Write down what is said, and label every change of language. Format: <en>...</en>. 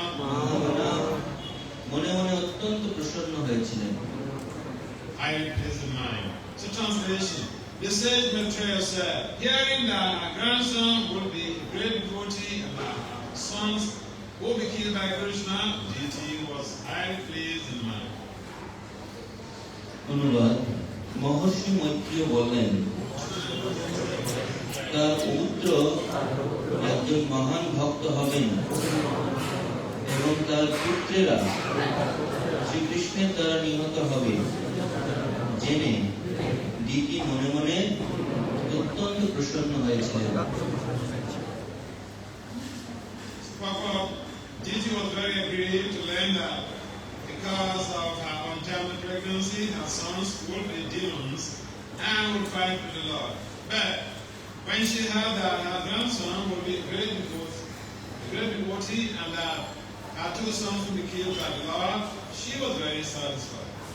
<bn>মহামনা মনে মনে অত্যন্ত প্রসন্ন হয়েছিলেন।</bn> <en>Highly pleased in mind. So translation. The sage Maitreya said, hearing that our grandson would be a great devotee and our sons will be killed by Krishna, deity was highly pleased in mind.</en> <bn>অনুবাদ, মহর্ষি মৈত্রীয় বললেন, তার পুত্র একজন মহান ভক্ত হবেন এবং তার পুত্রেরা শ্রীকৃষ্ণের দ্বারা নিহত হবে জেনে দিতি মনে মনে অত্যন্ত প্রসন্ন হয়েছিলেন।</bn> <en>Papa, deity was very aggrieved to learn that because of her untimely pregnancy, her sons would be demons and would fight with the Lord. But when she heard that her grandson would be a great devotee and that her two sons would be killed by the Lord, she was very satisfied.</en>